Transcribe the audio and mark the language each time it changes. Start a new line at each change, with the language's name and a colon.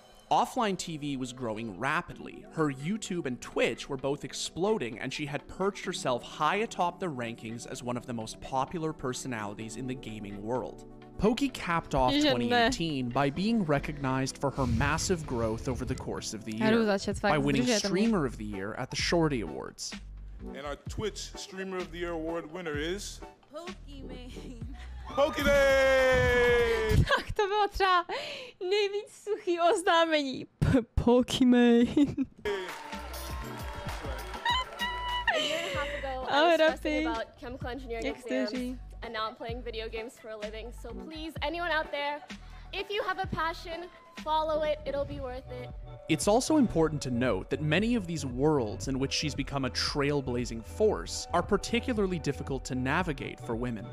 English: Offline TV was growing rapidly, her YouTube and Twitch were both exploding, and she had perched herself high atop the rankings as one of the most popular personalities in the gaming world. Poki capped off 2018 by being recognized for her massive growth over the course of the year, by winning Streamer of the Year at the Shorty Awards. And our Twitch Streamer of the Year award winner is Pokimane. Pokimane!
Czech: Tak to bylo třeba nejvíc suchý oznámení.
English: Pokimane. A year and a half ago, I was stressing about chemical engineering exams, and now I'm playing video games for a living. So please, anyone out there, if you have a passion, follow it. It'll be worth it. It's also important to note that many of these worlds in which she's become a trailblazing force are particularly difficult to navigate for women.